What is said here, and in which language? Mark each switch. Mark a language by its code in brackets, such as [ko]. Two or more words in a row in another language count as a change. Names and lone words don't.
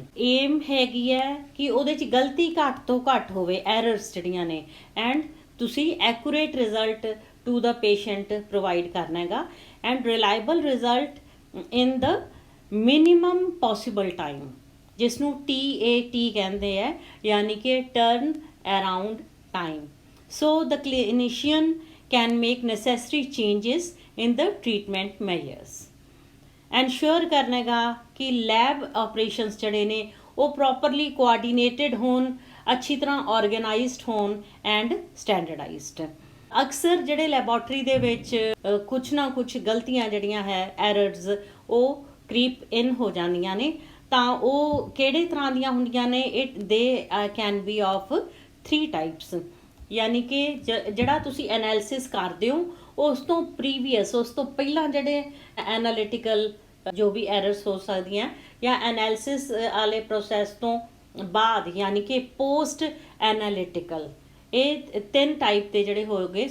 [pa] ਏਮ ਹੈਗੀ ਹੈ ਕਿ ਉਹਦੇ 'ਚ ਗਲਤੀ ਘੱਟ ਤੋਂ ਘੱਟ ਹੋਵੇ, ਐਰਰਸ ਜਿਹੜੀਆਂ ਨੇ, ਐਂਡ ਤੁਸੀਂ [en] accurate result to the patient provide [pa] ਕਰਨਾ ਹੈਗਾ [en] and reliable result in the minimum possible time, [pa] ਜਿਸ ਨੂੰ TAT ਕਹਿੰਦੇ ਆ, ਯਾਨੀ ਕਿ [en] turn around time. So the clinician can make necessary changes in the treatment measures। [pa] Ensure ਕਰਨੇਗਾ ਕਿ [en] lab operations [pa] ਜਿਹੜੇ ਨੇ ਉਹ [en] properly coordinated [pa] ਹੋਣ, ਅੱਛੀ ਤਰ੍ਹਾਂ organized ਹੋਣ [en] and standardized। [pa] ਅਕਸਰ ਜਿਹੜੇ ਲੈਬੋਰਟਰੀ ਦੇ ਵਿੱਚ ਕੁਛ ਨਾ ਕੁਛ ਗਲਤੀਆਂ ਜਿਹੜੀਆਂ ਹੈ ਐਰਰਸ ਉਹ [en] creep in [pa] ਹੋ ਜਾਂਦੀਆਂ ਨੇ, ਤਾਂ ਉਹ ਕਿਹੜੇ ਤਰ੍ਹਾਂ ਦੀਆਂ ਹੁੰਦੀਆਂ ਨੇ? [en] They can be of 3 types. [pa] ਯਾਨੀ ਕਿ ਜਿਹੜਾ ਤੁਸੀਂ ਐਨਾਲਿਸਿਸ ਕਰਦੇ ਹੋ ਉਸ ਤੋਂ ਪ੍ਰੀਵੀਅਸ, ਉਸ ਤੋਂ ਪਹਿਲਾਂ ਜਿਹੜੇ ਐਨਾਲਿਟੀਕਲ ਜੋ ਵੀ ਐਰਰਸ ਹੋ ਸਕਦੀਆਂ, ਜਾਂ ਐਨਾਲਿਸਿਸ ਵਾਲੇ ਪ੍ਰੋਸੈਸ ਤੋਂ ਬਾਅਦ ਯਾਨੀ ਕਿ [en] post analytical, [pa] ਇਹ 3 ਟਾਈਪ ਦੇ ਜਿਹੜੇ ਹੋ ਗਏ।